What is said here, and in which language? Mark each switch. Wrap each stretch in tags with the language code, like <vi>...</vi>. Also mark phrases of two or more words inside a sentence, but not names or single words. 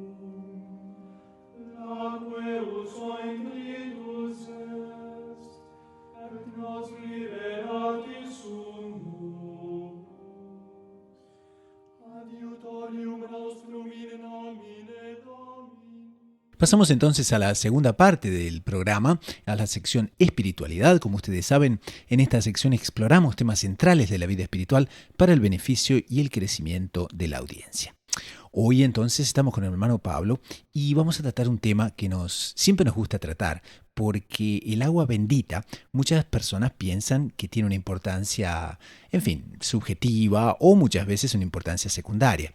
<la>L'aqueus ointritus est, et nos liberati sumus. Adiutorium nostrum in nomine Domini.</la> <es>Pasamos entonces a la segunda parte del programa, a la sección espiritualidad. Como ustedes saben, en esta sección exploramos temas centrales de la vida espiritual para el beneficio y el crecimiento de la audiencia. Hoy entonces estamos con el hermano Pablo y vamos a tratar un tema que siempre nos gusta tratar, porque el agua bendita, muchas personas piensan que tiene una importancia, subjetiva o muchas veces una importancia secundaria.</es>